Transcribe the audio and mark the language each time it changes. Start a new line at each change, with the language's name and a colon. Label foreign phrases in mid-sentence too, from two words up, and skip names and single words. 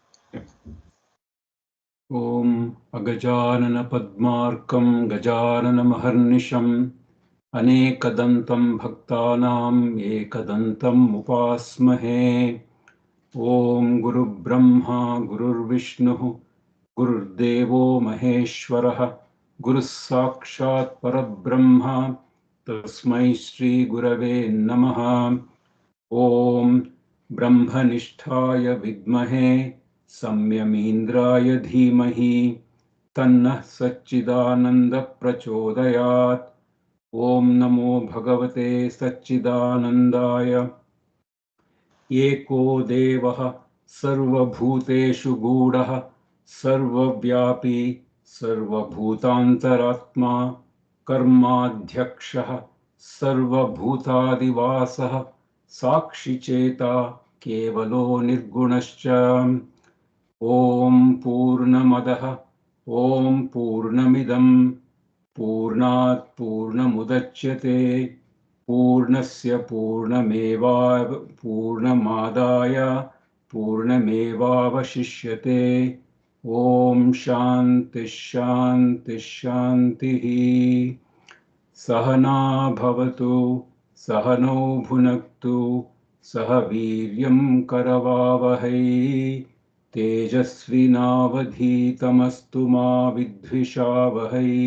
Sanskrit: ಓಂ ಅಗಜಾನನ ಪದ್ಮಾರ್ಕಂ ಗಜಾನನ ಮಹರ್ನಿಶಂ ಅನೇಕದಂತಂ ಭಕ್ತಾನಾಂ ಏಕದಂತಂ ಉಪಾಸ್ಮಹೇ. ಓಂ ಗುರುಬ್ರಹ್ಮ ಗುರುರ್ವಿಷ್ಣುಃ ಗುರುರ್ದೇವೋ ಮಹೇಶ್ವರಃ ಗುರುಃ ಸಾಕ್ಷಾತ್ ಪರಬ್ರಹ್ಮ ತಸ್ಮೈ ಶ್ರೀ ಗುರವೇ ನಮಃ. ಓಂ ಬ್ರಹ್ಮನಿಷ್ಠಾಯ ವಿದ್ಮಹೇ ಸಂಯಮೀಂದ್ರಾಯ ಧೀಮಹಿ ತನ್ನಃ ಸಚ್ಚಿದಾನಂದ ಪ್ರಚೋದಯಾತ್. ಓಂ ನಮೋ ಭಗವತೆ ಸಚ್ಚಿದಾನಂದಾಯ. ಏಕೋ ದೇವಃ ಸರ್ವಭೂತೇಷು ಗೂಢಃ ಸರ್ವವ್ಯಾಪಿ ಸರ್ವಭೂತಾಂತರಾತ್ಮ ಕರ್ಮಾಧ್ಯಕ್ಷಃ ಸರ್ವಭೂತಾದಿವಾಸಃ ಸಾಕ್ಷಿಚೇತ ಕೇವಲೋ ನಿರ್ಗುಣಶ್ಚ. ಓಂ ಪೂರ್ಣಮದಃ ಓಂ ಪೂರ್ಣಮಿದಂ ಪೂರ್ಣಾತ್ ಪೂರ್ಣಮುದಚ್ಯತೆ ಪೂರ್ಣಸ್ಯ ಪೂರ್ಣಮಾದಾಯ ಪೂರ್ಣಮೇವಾವಶಿಷ್ಯತೆ. ಓಂ ಶಾಂತಿ ಶಾಂತಿ ಶಾಂತಿಃ. ಸಹನಾ ಭವತು ಸಹನೌ ಭುನಕ್ತು ಸಹ ವೀರ್ಯಂ ಕರವಾವಹೈ ತೇಜಸ್ವಿನಾವಧೀತಮಸ್ತು ಮಾ ವಿದ್ವಿಷಾವಹೈ.